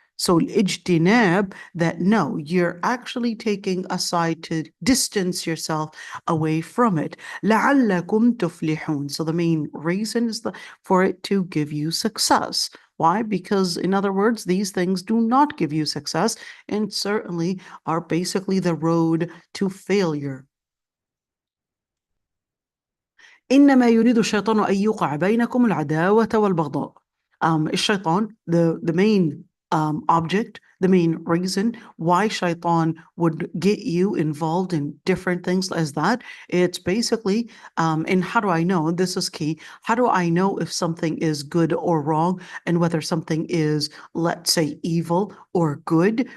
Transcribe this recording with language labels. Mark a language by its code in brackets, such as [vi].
[en] So ijtinab, that no, you're actually taking aside to distance yourself away from it. [ar] لَعَلَّكُمْ تُفْلِحُونَ. [en] So the main reason is for it to give you success. Why? Because, in other words, these things do not give you success and certainly are basically the road to failure. [ar] إنما يريد الشيطان أن يوقع بينكم العداوة والبغضاء. [en] الشيطان, the main object, the main reason why shaitan would get you involved in different things as that, it's basically, and how do I know? This is key. How do I know if something is good or wrong and whether something is, let's say, evil or good?